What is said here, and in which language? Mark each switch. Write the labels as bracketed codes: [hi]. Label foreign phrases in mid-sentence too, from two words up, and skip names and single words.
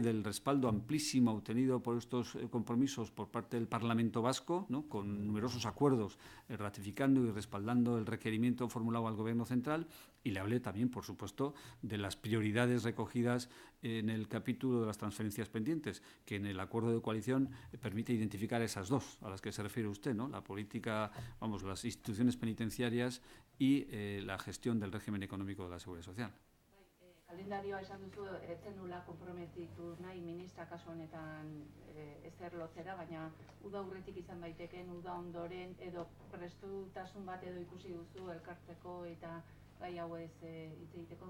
[es] del respaldo amplísimo obtenido por estos compromisos por parte del Parlamento Vasco, ¿no?, con numerosos acuerdos ratificando y respaldando el requerimiento formulado al Gobierno central, y le hablé también, por supuesto, de las prioridades recogidas en el capítulo de las transferencias pendientes, que en el acuerdo de coalición permite identificar esas dos a las que se refiere usted, ¿no?, la política, las instituciones penitenciarias y la gestión del régimen económico de la Seguridad Social. [eu] Kalendarioa esan duzu, etzen nula konprometitu nahi ministra kasu honetan ezer lotzera, baina uda aurretik izan daiteken, uda ondoren edo prestutasun bat edo ikusi duzu elkartzeko eta gai hauez hitz egiteko?